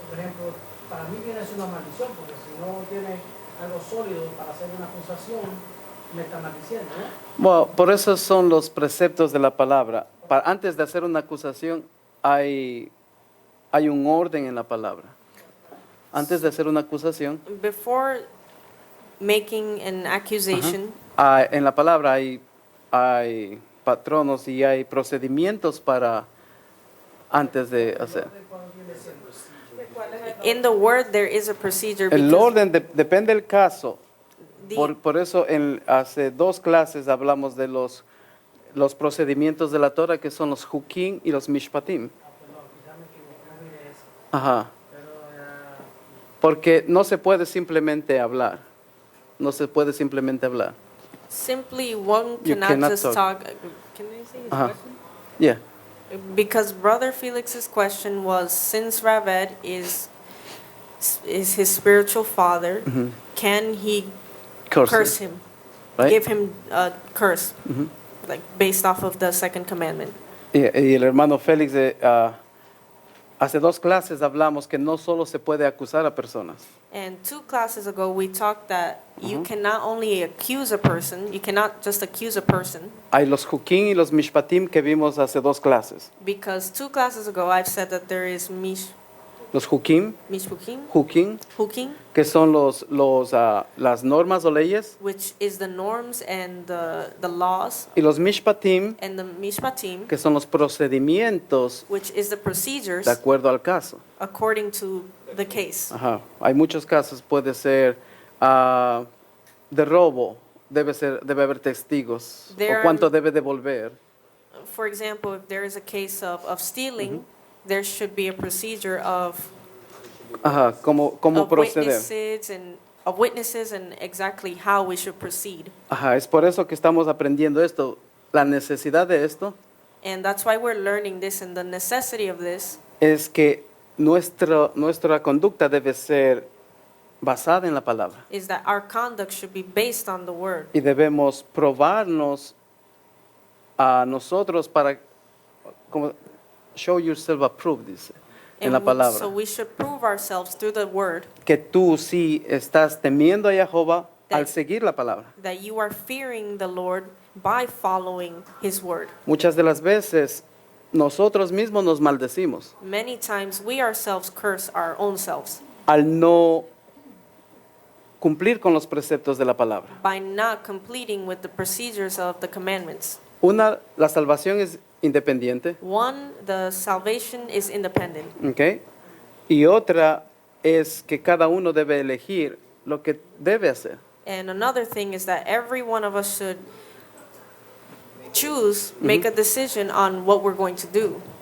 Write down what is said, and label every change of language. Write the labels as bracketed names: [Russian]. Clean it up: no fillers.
[Spanish] Por ejemplo, para mí viene a ser una maldición, porque si no tienes algo sólido para hacer una acusación, me está maldiciendo, ¿no? Bueno, por eso son los preceptos de la palabra. Antes de hacer una acusación hay un orden en la palabra. Antes de hacer una acusación, [English] Before making an accusation, [Spanish] en la palabra hay patronos y hay procedimientos para antes de hacer. [English] in the word there is a procedure. [Spanish] El [English] because [Spanish] orden depende del caso. [English] the- [Spanish] Por eso hace 2 clases hablamos de los procedimientos de la Torah, que son los hukim y los mishpatim. Ajá. Porque no se puede simplemente hablar. No se puede simplemente hablar. [English] simply one You cannot cannot just talk. talk. Can I say his Ajá. question? Yeah. Because Brother Felix's question was, since Raved is his spiritual father, Mhm. can he Curse curse him, him, right? give him a curse, Mhm. like based off of the second commandment? [Spanish] Y el hermano Félix, hace 2 clases hablamos que no solo se puede acusar a personas. [English] And 2 classes ago, we talked that you can not only accuse a person, you cannot just accuse a person, [Spanish] Hay los hukim y los mishpatim que vimos hace 2 clases. [English] because 2 classes ago I've said that there is [Spanish] Los hukim, [English] hukim, [Spanish] que son las normas o leyes, [English] which is the norms and the laws, [Spanish] y los mishpatim, [English] and the mishpatim, [Spanish] que son los procedimientos [English] which is the procedures [Spanish] de acuerdo al caso. [English] according to the case. Ajá. [Spanish] Hay muchos casos, puede ser de robo, debe haber testigos, [English] There [Spanish] o [English] are- [Spanish] cuánto debe devolver. [English] For example, if there is a case of stealing, there should be a procedure of [Spanish] Ajá, cómo proceder. [English] witnesses and exactly how we should proceed. [Spanish] Ajá, es por eso que estamos aprendiendo esto, la necesidad de esto. [English] And that's why we're learning this, and the necessity of this [Spanish] Es que nuestra conducta debe ser basada en la palabra [English] is that our conduct should be based on the word. [Spanish] y debemos probarnos a nosotros para como [English] show yourself approved, [Spanish] dice en la [English] So [Spanish] palabra, [English] we should prove ourselves through the word [Spanish] que tú sí estás temiendo a Jehová al seguir la palabra. [English] that you are fearing the Lord by following his word. [Spanish] Muchas de las veces nosotros mismos nos maldecimos [English] Many times we ourselves curse our own selves [Spanish] al no cumplir con los preceptos de la palabra. [English] by not completing with the procedures of the commandments. [Spanish] La salvación es independiente, [English] One, the salvation is independent. [Spanish] ¿ok? Y otra es que cada uno debe elegir lo que debe hacer. [English] And another thing is that every one of us should choose, make a decision on what we're going to do.